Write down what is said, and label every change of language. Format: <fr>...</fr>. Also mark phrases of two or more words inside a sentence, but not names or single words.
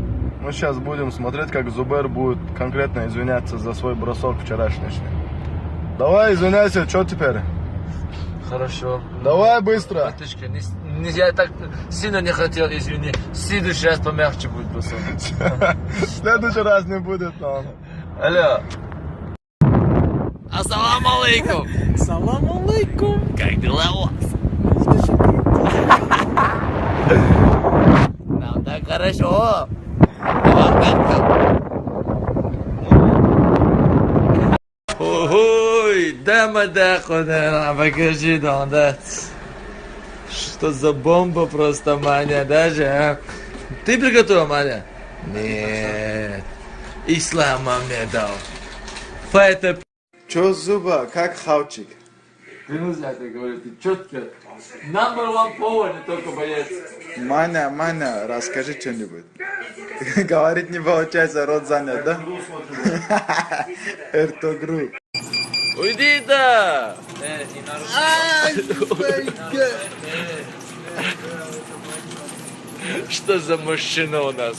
<ru>Мы сейчас будем смотреть, как Зубер будет конкретно извиняться за свой бросок вчерашний. Давай, извиняйся, что теперь? Хорошо. Давай быстро. Братишка, я так сильно не хотел, извини. В следующий раз помягче будет бросок. В следующий раз не будет, но... Алло.</ru> <ar>السلام عليكم. سلام عليكم.</ar> <ru>Как дела у вас? Нам так хорошо. Ой, да, куда покажи, да. Что за бомба просто, Маня, даже, а? Ты приготовил, Маня? Нет. Ислам мне дал. Файта. Чё, Зуба, как хавчик? Клянусь, я тебе говорю, ты четко.</ru> <en>Number one</en> <ru>повар, не только боец. Маня, расскажи что-нибудь. Говорить не получается, рот занят, да? Эртогру. Уйди, да! Что за мужчина у нас?</ru>